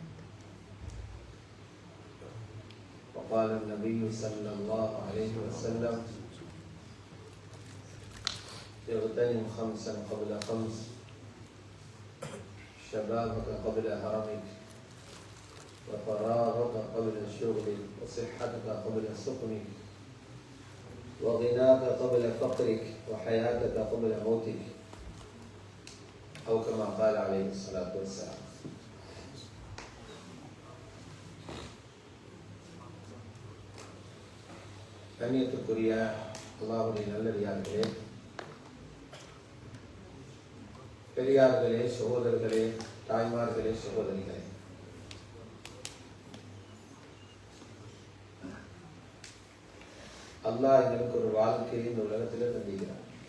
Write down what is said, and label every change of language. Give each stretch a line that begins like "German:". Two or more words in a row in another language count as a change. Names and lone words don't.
Arabic: وقال النبي صلى الله عليه وسلم: اغتنم خمسا قبل خمس، شبابك قبل هرمك، وفراغك قبل شغلك، وصحتك قبل سقمك، وغناك قبل فقرك، وحياتك قبل موتك، أو كما قال عليه الصلاة والسلام.
Tamil: கண்ணியத்துக்குரிய அல்லாஹ்வுடைய நல்லடியார்களே, பெரியார்களே, சகோதரர்களே, தாய்மார்களே, சகோதரிகளே, அல்லாஹ் எங்களுக்கு ஒரு வாழ்க்கையை இந்த உலகத்தில் தந்திருக்கிறார்.